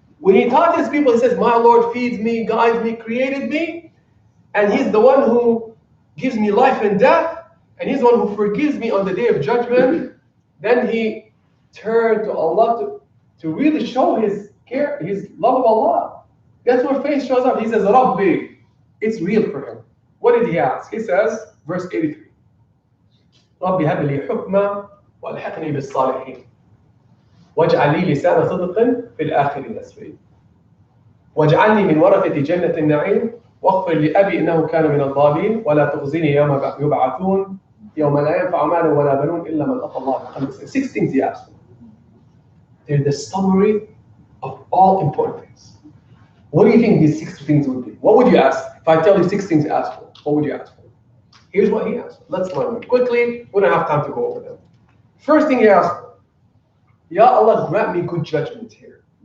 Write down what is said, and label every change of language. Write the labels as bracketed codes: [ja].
[en] When he taught his people, he says, my Lord feeds me, guides me, created me, and he's the one who gives me life and death, and he's the one who forgives me on the day of judgment. Then he turned to Allah to really show his care, his love of Allah. That's where faith shows up. He says, Rabbi, it's real for him. What did he ask? He says, verse 83. [ar] رب هب لي حكما والحقني بالصالحين واجعل لي لسان صدق في الآخرين أسفين واجعلني من ورثة جنة النعيم واغفر لأبي إنه كان من الضالين ولا تخزني يوم يبعثون يوم لا ينفع مال ولا بنون إلا من أتى الله بقلب سليم. [en] 6 things he asked for. They're the summary of all important things. What do you think these 6 things would be? What would you ask? If I tell you 6 things to ask for, what would you ask for? Here's what he asked for. Let's learn them quickly. We don't have time to go over them. First thing he asked for, Ya Allah, grant me good judgment here.